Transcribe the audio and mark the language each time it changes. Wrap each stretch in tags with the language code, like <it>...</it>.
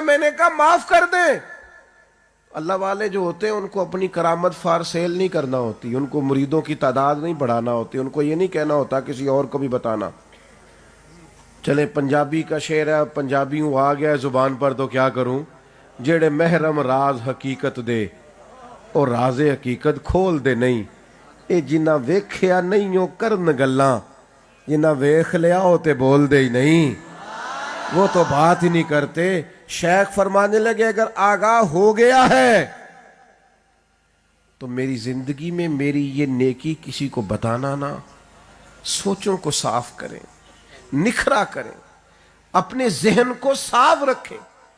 <ur>میں نے کہا معاف کر دیں. اللہ والے جو ہوتے ہیں ان کو اپنی کرامت فار سیل نہیں کرنا ہوتی، ان کو مریدوں کی تعداد نہیں بڑھانا ہوتی، ان کو یہ نہیں کہنا ہوتا کسی اور کو بھی بتانا. چلے پنجابی کا شعر ہے، پنجابی ہوں آ گیا زبان پر تو کیا کروں.</ur> <pa>جیڑے محرم راز حقیقت دے اور راز حقیقت کھول دے نہیں، اے جنہ ویکھیا نہیں ہو کرن گلاں، جنہ ویکھ لیا ہو تے بول دے ہی نہیں،</pa> <ur>وہ تو بات ہی نہیں کرتے. شیخ فرمانے لگے اگر آگاہ ہو گیا ہے تو میری زندگی میں میری یہ نیکی کسی کو بتانا نہ. سوچوں کو صاف کریں، نکھرا کریں، اپنے ذہن کو صاف رکھیں.</ur>